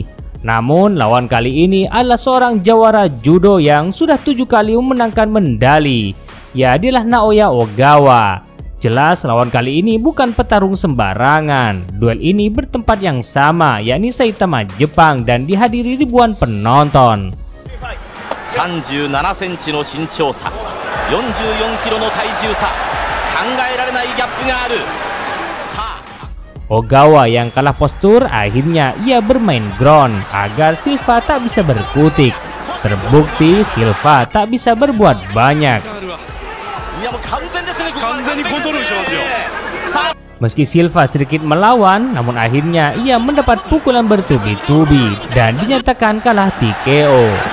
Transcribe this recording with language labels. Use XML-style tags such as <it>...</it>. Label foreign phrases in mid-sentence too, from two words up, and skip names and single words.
<id>Namun lawan kali ini adalah seorang jawara judo yang sudah 7 kali memenangkan medali. Ya, dialah Naoya Ogawa. Jelas lawan kali ini bukan petarung sembarangan. Duel ini bertempat yang sama, yakni Saitama, Jepang, dan dihadiri ribuan penonton.</id> <ja>37 センチの身長差、44キロの体重差、考えられないギャップがある。</ja> <id>Ogawa yang kalah postur, akhirnya ia bermain ground agar Silva tak bisa berkutik. Terbukti Silva tak bisa berbuat banyak. Meski Silva sedikit melawan, namun akhirnya ia mendapat pukulan bertubi-tubi dan dinyatakan kalah TKO.</id>